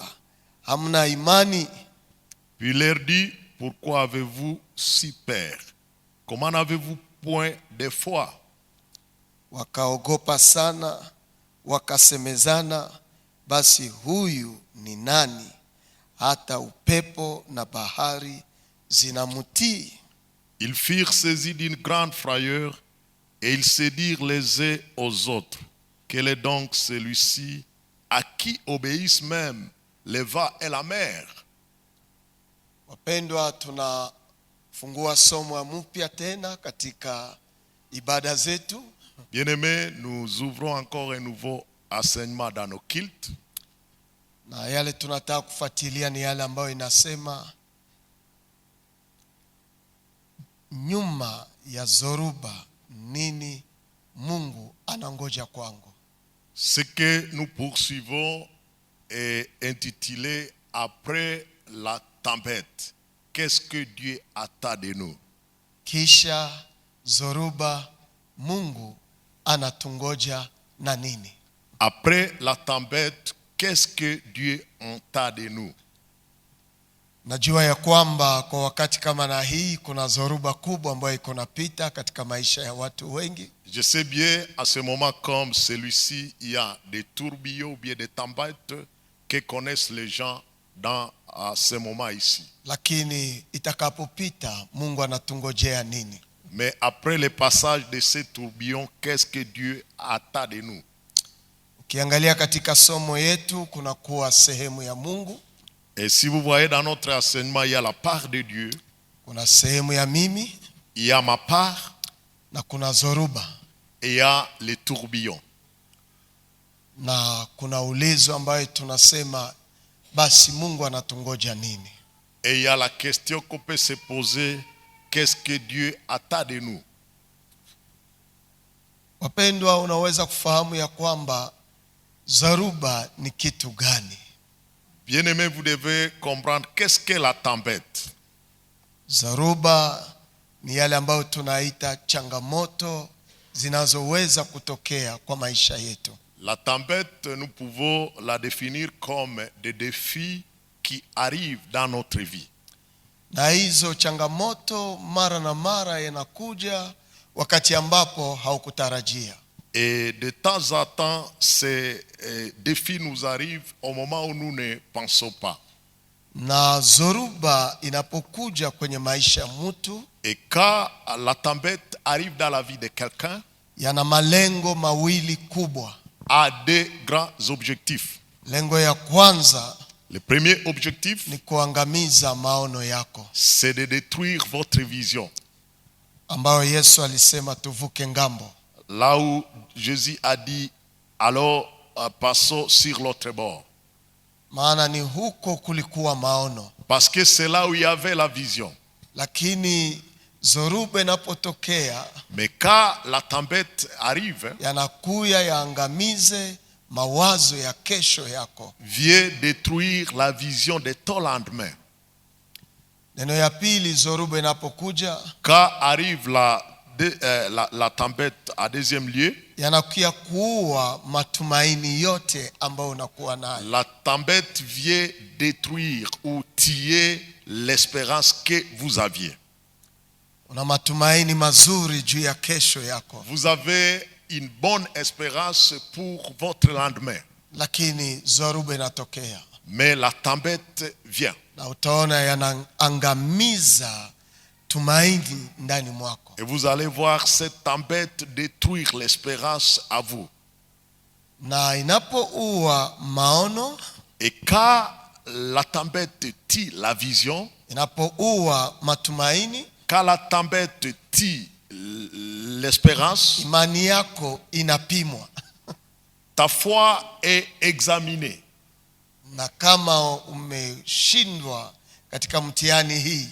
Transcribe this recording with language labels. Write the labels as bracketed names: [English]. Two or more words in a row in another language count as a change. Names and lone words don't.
[Swahili] Hamna imani? [French] Puis il leur dit, pourquoi avez-vous si peur? Comment n'avez-vous point de foi? [Swahili] Wakaogopa sana, wakasemezana, basi huyu ni nani hata upepo na bahari zinamtii? [French] Ils firent saisis d'une grande frayeur et ils se dirent les uns aux autres, quel est donc celui-ci à qui obéissent même les vents et la mer? [Swahili] Wapendwa, tunafungua somo mpya tena katika ibada zetu. [French] Bien-aimés, nous ouvrons encore un nouveau enseignement dans nos cultes. [Swahili] Na yale tunataka kufuatilia ni yale ambayo inasema nyuma ya zoruba nini Mungu anangoja kwangu. [French] Ce que nous poursuivons est intitulé Après la tempête. Qu'est-ce que Dieu attend de nous? [Swahili] Kisha zoruba Mungu anatungoja na nini? [French] Après la tempête, qu'est-ce que Dieu attend de nous? [Swahili] Najua ya kwamba kwa wakati kama na hii kuna zoruba kubwa ambayo iko napita katika maisha ya watu wengi. [French] Je sais bien, à ce moment comme celui-ci, il y a des tourbillons ou bien des tempêtes que connaissent les gens dans ce moment ici. [Swahili] Lakini itakapopita Mungu anatungojea nini? [French] Mais après le passage de ces tourbillons, qu'est-ce que Dieu attend de nous? [Swahili] Ukiangalia katika somo yetu kuna kuwa sehemu ya Mungu. [French] Et si vous voyez dans notre enseignement, il y a la part de Dieu. [Swahili] Kuna sehemu ya mimi [French] il y a ma part [Swahili] na kuna zoruba, [French] et il y a les tourbillons. [Swahili] na kuna ulizo ambayo tunasema basi Mungu anatungoja nini? [French] Et il y a la question qu'on peut se poser, qu'est-ce que Dieu attend de nous? [Swahili] Wapendwa, unaweza kufahamu ya kwamba zaruba ni kitu gani? [French] Bien-aimés, vous devez comprendre qu'est-ce qu'est la tempête. [Swahili] Zaruba ni yale ambayo tunaita changamoto zinazoweza kutokea kwa maisha yetu. [French] La tempête, nous pouvons la définir comme des défis qui arrivent dans notre vie. [Swahili] Na hizo changamoto mara na mara yanakuja wakati ambapo haukutarajia. [French] Et de temps en temps, ces défis nous arrivent au moment où nous ne pensons pas. [Swahili] Na zoruba inapokuja kwenye maisha ya mtu, [French] Et quand la tempête arrive dans la vie de quelqu'un, [Swahili] yana malengo mawili kubwa. [French] a deux grands objectifs. [Swahili] Lengo ya kwanza [French] Le premier objectif, [Swahili] ni kuangamiza maono yako, [French] c'est de détruire votre vision. [Swahili] ambayo Yesu alisema tuvuke ngambo. [French] Là où Jésus a dit, alors passons sur l'autre bord. [Swahili] Maana ni huko kulikuwa maono. [French] Parce que c'est là où il y avait la vision. [Swahili] Lakini zoruba inapotokea, [French] Mais quand la tempête arrive, [Swahili] yanakuya yaangamize mawazo ya kesho yako. [French] vient détruire la vision de ton lendemain. [Swahili] Neno ya pili, zoruba inapokuja, [French] Quand arrive la tempête à deuxième lieu, [Swahili] yanakuya kuua matumaini yote ambayo unakuwa nayo. [French] la tempête vient détruire ou tuer l'espérance que vous aviez. [Swahili] Una matumaini mazuri juu ya kesho yako, [French] Vous avez une bonne espérance pour votre lendemain. [Swahili] lakini zoruba inatokea [French] Mais la tempête vient. [Swahili] na utaona yanaangamiza tumaini ndani mwako. [French] Et vous allez voir cette tempête détruire l'espérance à vous. [Swahili] Na inapouua maono, [French] Et quand la tempête tue la vision, [Swahili] inapouua matumaini, [French] quand la tempête tue l'espérance, [Swahili] imani yako inapimwa. [French] ta foi est examinée. [Swahili] Na kama umeshindwa katika mtihani hii,